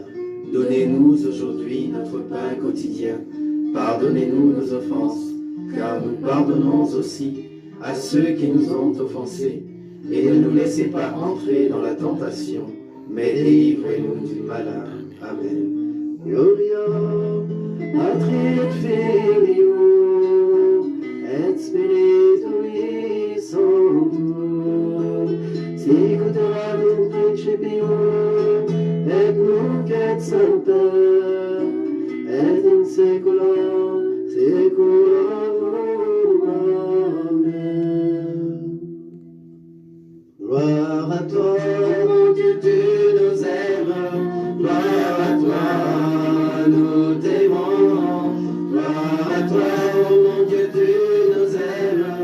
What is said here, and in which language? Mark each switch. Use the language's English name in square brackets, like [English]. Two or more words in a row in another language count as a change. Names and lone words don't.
[French] Donnez-nous aujourd'hui notre pain quotidien. Pardonnez-nous nos offenses, car nous pardonnons aussi à ceux qui nous ont offensés. Et ne nous laissez pas entrer dans la tentation, mais délivrez-nous du malin. Amen. [Latin] Gloria Patri et Filio et Spiritui Sancto, sic ut erat in principio et nunc et semper et in saecula saeculorum. Amen. [French] Gloire à toi, mon Dieu, tu nous aimes. Gloire à toi, nous t'aimons. Gloire à toi, oh mon Dieu, tu nous aimes.